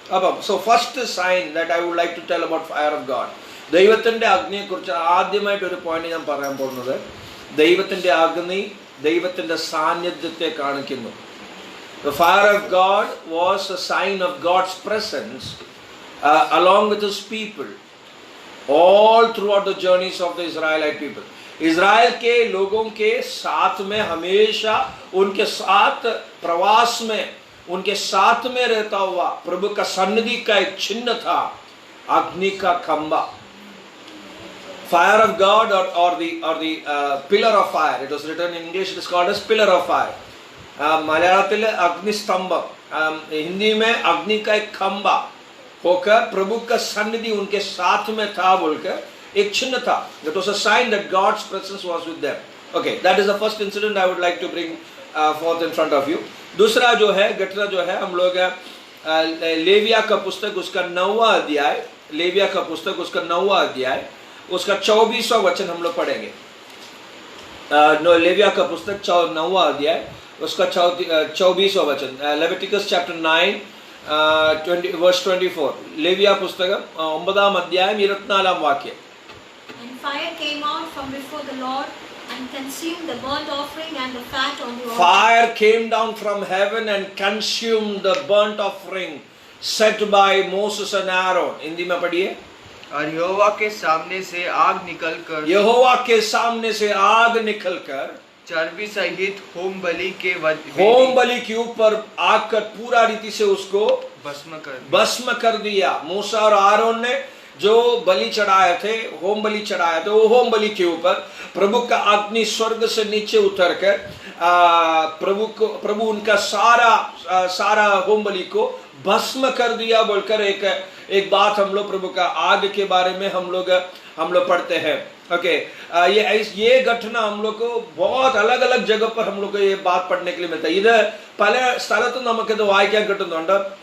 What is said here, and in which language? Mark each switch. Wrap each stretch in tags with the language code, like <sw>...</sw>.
<en>അപ്പം so first sign that I would like to tell about fire of God.</en> <ml>ദൈവത്തിന്റെ അഗ്നിയെ കുറിച്ച് ആദ്യമായിട്ട് ഒരു പോയിന്റ് ഞാൻ പറയാൻ പോകുന്നത്, ദൈവത്തിന്റെ അഗ്നി ദൈവത്തിന്റെ സാന്നിധ്യത്തെ കാണിക്കുന്നു.</ml> <en>The fire of God was a sign of God's presence along with His people all throughout the journeys of the Israelite people.</en> <hi>Israel के लोगों के साथ में हमेशा उनके साथ प्रवास में उनके साथ में रहता हुआ प्रभु का सन्निधि का एक चिन्ह था, अग्नि का खंबा.</hi> <en>Fire of God or the pillar of fire. It was written in English. It is called as pillar of fire.</en> <hi>मलयालത്തിൽ अग्निस्तंभ, Hindi में अग्नि का एक खंबा होकर प्रभु का सन्निधि उनके साथ में था बोलकर एक चिन्ह था.</hi> <en>That was a sign that God's presence was with them. Okay, that is the first incident I would like to bring forth in front of you.</en> <hi>दूसरा जो है घटना जो है हम लोग लेविया का पुस्तक उसका 9वां अध्याय, लेविया का पुस्तक उसका 9वां अध्याय उसका 24वां वचन हम लोग पढ़ेंगे. लेविया का पुस्तक 9वां अध्याय उसका 24वां वचन.</hi> <en>Leviticus chapter 9 verse 24.</en> <hi>लेविया पुस्तक 9 अध्याय 24 वाक्य.</hi> <en>And fire came out from before the Lord and consumed the burnt offering and the fat on the altar. Fire came down from heaven and consumed the burnt offering set by Moses and Aaron.</en> <hi>Hindi में पढ़िए. और यहोवा के सामने से आग निकलकर, यहोवा के सामने से आग निकलकर चर्बी सहित होम बलि के ऊपर आग कर पूरा रीति से उसको भस्म कर दिया. मूसा और आरोन ने जो बलि चढ़ाए थे, होम बलि चढ़ाए थे, वो होम बलि के ऊपर प्रभु का अग्नि स्वर्ग से नीचे उतर कर प्रभु उनका सारा होम बलि को भस्म कर दिया बोलकर एक बात हम लोग प्रभु का आग के बारे में हम लोग पढ़ते हैं. ओके, ये घटना हम लोग को बहुत अलग अलग जगह पर हम लोग को ये बात पढ़ने के लिए मिलता है.</hi> <ml>ഇത് പല സ്ഥലത്തും നമുക്ക് ഇത് വായിക്കാൻ കിട്ടുന്നുണ്ട്.</ml>